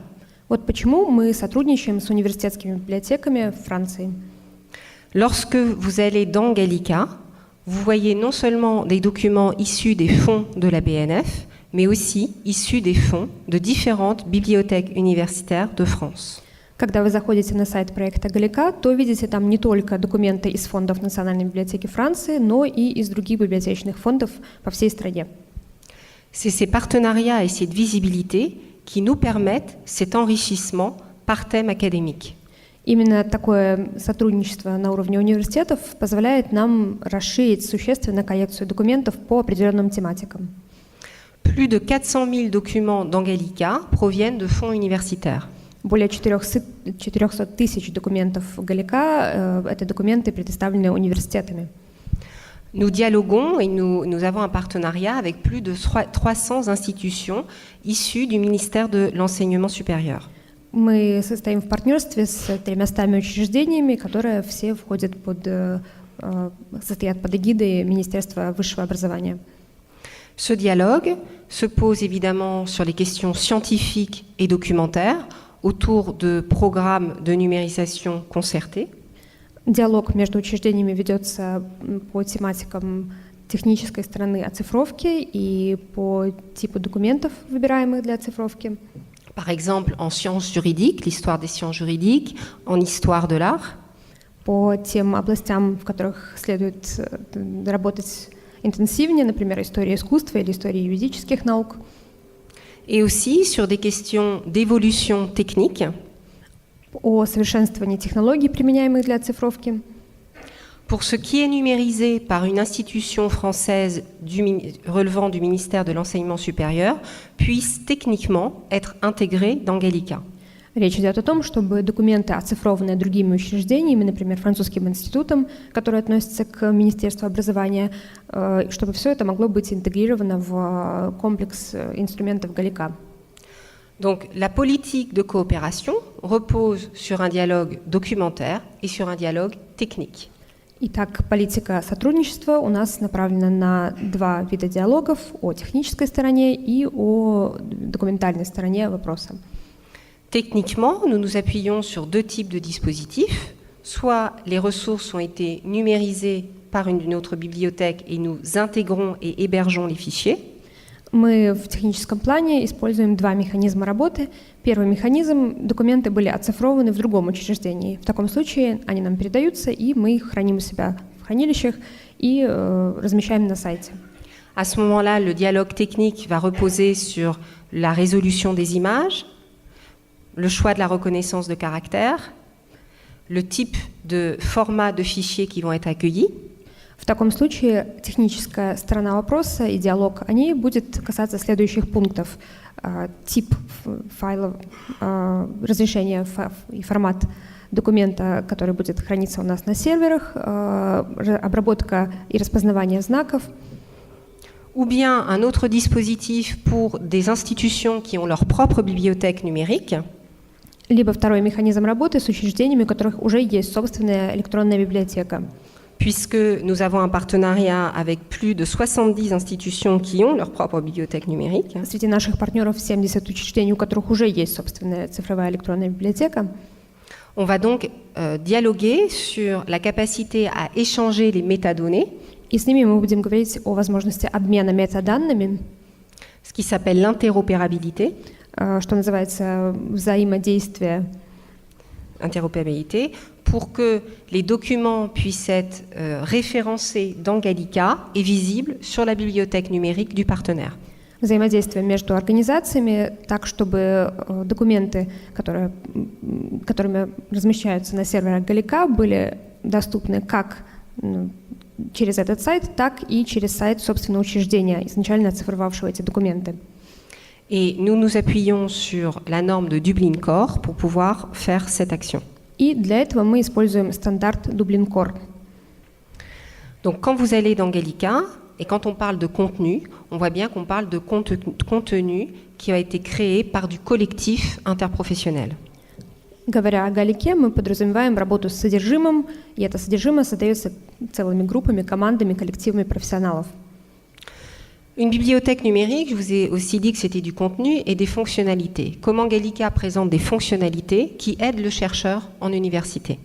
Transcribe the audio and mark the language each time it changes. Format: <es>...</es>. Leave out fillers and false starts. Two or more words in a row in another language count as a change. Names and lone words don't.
<ru>Вот почему мы сотрудничаем с университетскими библиотеками Франции.</ru> <fr>Lorsque vous allez dans Gallica, vous voyez non seulement des documents issus des fonds de la BNF, mais aussi issus des fonds de différentes bibliothèques universitaires de France.</fr> <ru>Когда вы заходите на сайт проекта Галика, то видите там не только документы из фондов Национальной библиотеки Франции, но и из других библиотечных фондов по всей стране.</ru> <fr>C'est ces partenariats et cette visibilité qui nous permettent cet enrichissement par thème académique.</fr> <ru>Именно такое сотрудничество на уровне университетов позволяет нам расширить существенно коллекцию документов по определенным тематикам.</ru> <fr>Plus de 400 000 documents dans Gallica proviennent de fonds universitaires.</fr> <ru>Более 400 тысяч документов в Галика – это документы, предоставленные университетами.</ru> <fr>Nous dialoguons et nous avons un partenariat avec plus de 300 institutions issues du ministère de l'Enseignement supérieur.</fr> <ru>Мы состоим в партнерстве с 300 учреждениями, которые все состоят под эгидой Министерства высшего образования.</ru> <fr>Ce dialogue se pose évidemment sur les questions scientifiques et documentaires autour de programmes de numérisation concertés.</fr> <ru>Диалог между учреждениями ведется по тематикам технической стороны оцифровки и по типу документов, выбираемых для оцифровки.</ru> <fr>Par exemple, en sciences juridiques, l'histoire des sciences juridiques, en histoire de l'art.</fr> <ru>По тем областям, в которых следует работать интенсивнее, например, история искусства или история юридических наук.</ru> <fr>Et aussi sur des questions d'évolution technique.</fr> <ru>О совершенствовании технологий, применяемых для оцифровки.</ru> <fr>Pour ce qui est numérisé par une institution française relevant du ministère de l'Enseignement supérieur, puisse techniquement être intégré dans Gallica.</fr> <ru>Речь идет о том, чтобы документы, оцифрованные другими учреждениями, например, французским институтом, который относится к Министерству образования, чтобы все это могло быть интегрировано в комплекс инструментов Галика.</ru> <fr>Donc la politique de coopération repose sur un dialogue documentaire et sur un dialogue technique.</fr> <ru>Итак, политика сотрудничества у нас направлена на два вида диалогов: о технической стороне и о документальной стороне вопроса.</ru> <fr>Techniquement, nous nous appuyons sur deux types de dispositifs. Soit les ressources ont été numérisées par une autre bibliothèque et nous intégrons et hébergeons les fichiers.</fr> <ru>Мы в техническом плане используем два механизма работы. Первый механизм — документы были оцифрованы в другом учреждении. В таком случае они нам передаются, и мы их храним у себя в хранилищах и размещаем на сайте.</ru> <fr>À ce moment-là, le dialogue technique va reposer sur la résolution des images, le choix de la reconnaissance de caractères, le type de format de fichiers qui vont être accueillis.</fr> <ru>В таком случае техническая сторона вопроса и диалог о ней будет касаться следующих пунктов: тип файлов, разрешение и формат документа, который будет храниться у нас на серверах, обработка и распознавание знаков.</ru> <fr>Ou bien un autre dispositif pour des institutions qui ont leur propre bibliothèque numérique.</fr> <ru>Либо второй механизм работы с учреждениями, у которых уже есть собственная электронная библиотека.</ru> <fr>Puisque nous avons un partenariat avec plus de 70 institutions qui ont leur propre bibliothèque numérique.</fr> <ru>Среди наших партнеров 70 учреждений, у которых уже есть собственная цифровая электронная библиотека.</ru> <fr>On va donc dialoguer sur la capacité à échanger les métadonnées.</fr> <ru>И с ними мы будем говорить о возможности обмена метаданными,</ru> <fr>ce qui s'appelle l'interopérabilité.</fr> <ru>Что называется взаимодействие.</ru> <fr>Interopérabilité, pour que les documents puissent être référencés dans Gallica et visibles sur la bibliothèque numérique du partenaire.</fr> <ru>Взаимодействие между организациями так, чтобы документы, которыми размещаются на серверах Галика, были доступны как через этот сайт, так и через сайт собственного учреждения, изначально оцифровавшего эти документы.</ru> <fr>Et nous nous appuyons sur la norme de Dublin Core pour pouvoir faire cette action.</fr> <ru>И для этого мы используем стандарт Dublin Core.</ru> <fr>Donc quand vous allez dans Gallica, et quand on parle de contenu, on voit bien qu'on parle de contenu qui a été créé par du collectif interprofessionnel.</fr> <ru>Говоря о Галике, мы подразумеваем работу с содержимым, и это содержимое создается целыми группами, командами, коллективами профессионалов.</ru> <fr>Une bibliothèque numérique, je vous ai aussi dit que c'était du contenu et des fonctionnalités. Comment Gallica présente des fonctionnalités qui aident le chercheur en université.</fr>